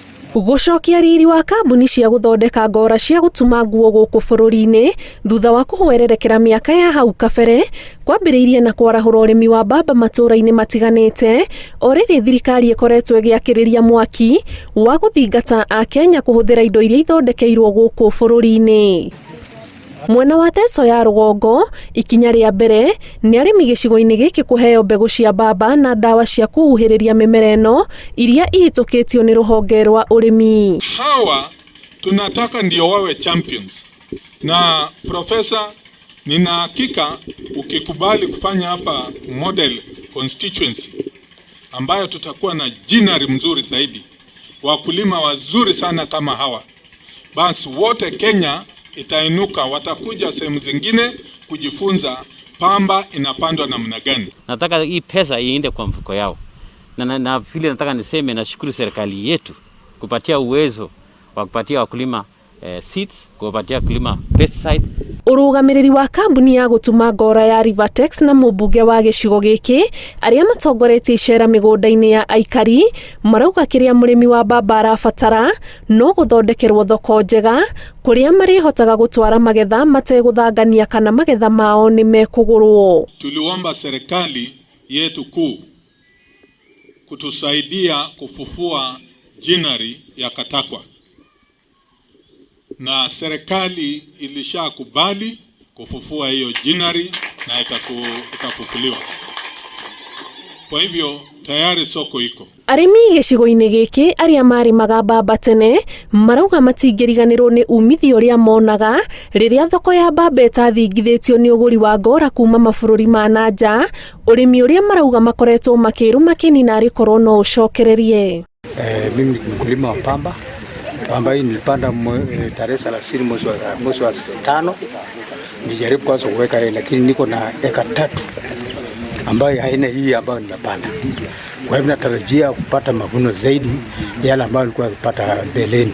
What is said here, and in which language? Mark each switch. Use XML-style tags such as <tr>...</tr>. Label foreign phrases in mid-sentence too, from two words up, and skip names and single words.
<ki>Gucokia riri wa kambuni cia guthondeka ngora cia gutuma nguo guku bururi-ini thutha wa kuhwererekera miaka ya hau kabere kwambiriirie na kwarahurwo urimi wa mbamba matura-ini matiganite o riri thirikari ikoretwo igiakiriria mwaki wa guthingata a Kenya kuhuthira indo iria ithondekeirwo guku bururi-ini. Mwena wa Teso ya rugongo ikinya ria mbere ni arimi gicigo-ini giki kuheo mbegu cia mbamba na dawa cia kuhuhiriria mimera eno iria ihitukitio ni ruhonge rwa urimi.</ki> <sw>Hawa tunataka ndio wawe champions, na profesa, nina hakika ukikubali kufanya hapa</sw> <en>model constituency</en> <sw>ambayo tutakuwa na jinari mzuri zaidi, wakulima wazuri sana kama hawa, basi wote Kenya itainuka, watakuja sehemu zingine kujifunza pamba inapandwa namna gani. Nataka hii pesa iende kwa mfuko yao. Na vile nataka niseme na shukuru serikali yetu kupatia uwezo wa kupatia wakulima seeds, kupatia wakulima pesticide.</sw> <ki>Urugamiriri wa kambuni ya gutuma ngora ya Rivertex na mubunge wa gicigo giki aria matongoretie icera migunda-ini ya aikari marauga kiria murimi wa mbamba arabatara no guthondekerwo thoko njega kuria marihotaga gutwara magetha mateguthangania kana magetha mao ni mekugurwo.</ki> <sw>Tuliomba serikali yetu kuu kutusaidia kufufua jinari ya Katakwa, na serikali ilishakubali kufufua hiyo jinari na itafufuliwa. Kwa hivyo tayari soko iko.</sw> <ki>Arimi gicigo-ini giki aria marimaga mbamba tene marauga matingiriganirwo ni umithio ria monaga riria thoko ya mbamba itathingithitio ni uguri wa ngora kuma mabururi ma nanja, urimi uria marauga makoretwo makiruma kinina rikorwo no ucokererie.</ki> <sw>Mimi ni mkulima wa pamba. Pamba hii nilipanda tarehe 30 mwezi wa 5. Nijaribu kwanza kuweka hii, lakini niko na eka 3 ambayo haina hii ambayo nimepanda. Kwa hivyo natarajia kupata mavuno zaidi yale ambayo nilikuwa napata mbeleni.</sw>